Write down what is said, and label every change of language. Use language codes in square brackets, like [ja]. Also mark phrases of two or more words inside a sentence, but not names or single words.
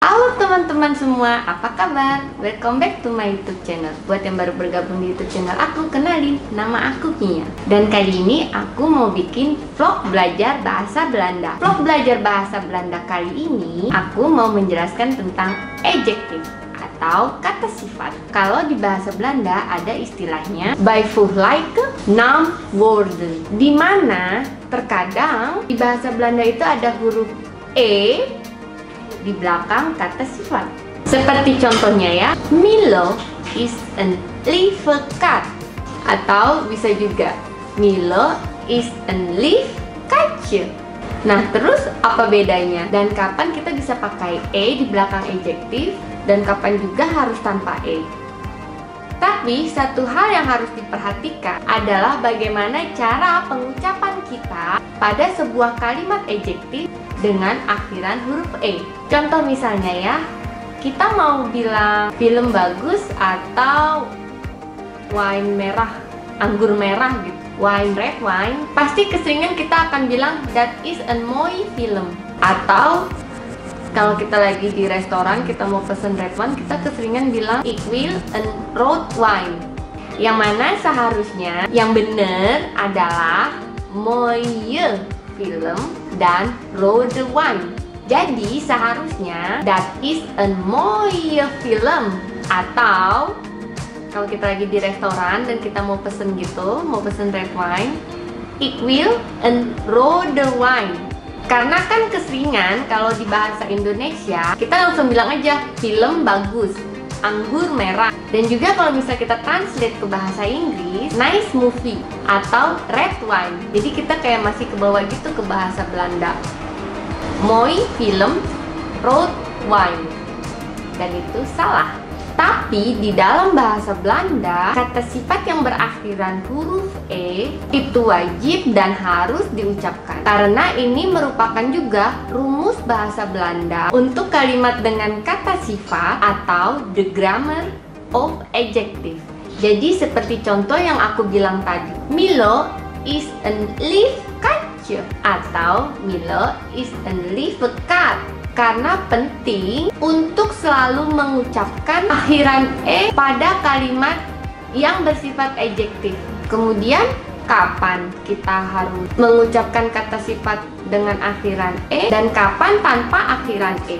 [id] Halo teman-teman semua, apa kabar? [en] Welcome back to my YouTube channel. [id] Buat yang baru bergabung di YouTube channel aku, kenalin, nama aku Mia. Dan kali ini aku mau bikin vlog belajar bahasa Belanda. Vlog belajar bahasa Belanda kali ini aku mau menjelaskan tentang adjective atau kata sifat. Kalau di bahasa Belanda ada istilahnya [nl] bijvoeglijke naamwoorden, [id] di mana terkadang di bahasa Belanda itu ada huruf E di belakang kata sifat. Seperti contohnya ya, [nl] Milo is een lieve kat. [id] Atau bisa juga [nl] Milo is een lief katje. [id] Nah, terus apa bedanya? Dan kapan kita bisa pakai E di belakang adjektif dan kapan juga harus tanpa E? Tapi satu hal yang harus diperhatikan adalah bagaimana cara pengucapan kita pada sebuah kalimat adjektif dengan akhiran huruf E. Contoh misalnya ya, kita mau bilang film bagus atau wine merah, anggur merah gitu, wine, [en] red wine, [id] pasti keseringan kita akan bilang [en] that is a [nl] mooi film. [id] Atau kalau kita lagi di restoran, kita mau pesen [en] red wine, [id] kita keseringan bilang [nl] ik wil een rood wine. [id] Yang mana seharusnya yang benar adalah [nl] mooie film [id] dan [nl] rode wine. [id] Jadi seharusnya [en] that is [nl] een mooie film. [id] Atau kalau kita lagi di restoran dan kita mau pesen gitu, mau pesen [en] red wine, [nl] ik wil een rode wine. [id] Karena kan keseringan kalau di bahasa Indonesia kita langsung bilang aja film bagus, anggur merah. Dan juga kalau misalnya kita translate ke bahasa Inggris, [en] nice movie [id] atau [en] red wine. [id] Jadi kita kayak masih ke bawah gitu ke bahasa Belanda. [nl] Mooi film, rood wine. [id] Dan itu salah. Tapi di dalam bahasa Belanda, kata sifat yang berakhiran huruf E itu wajib dan harus diucapkan. Karena ini merupakan juga rumus bahasa Belanda untuk kalimat dengan kata sifat atau [en] the grammar of adjective. [id] Jadi seperti contoh yang aku bilang tadi, [nl] Milo is een lief katje [id] atau [nl] Milo is een lieve kat. [id] Karena penting untuk selalu mengucapkan akhiran E pada kalimat yang bersifat adjektif. Kemudian kapan kita harus mengucapkan kata sifat dengan akhiran E dan kapan tanpa akhiran E.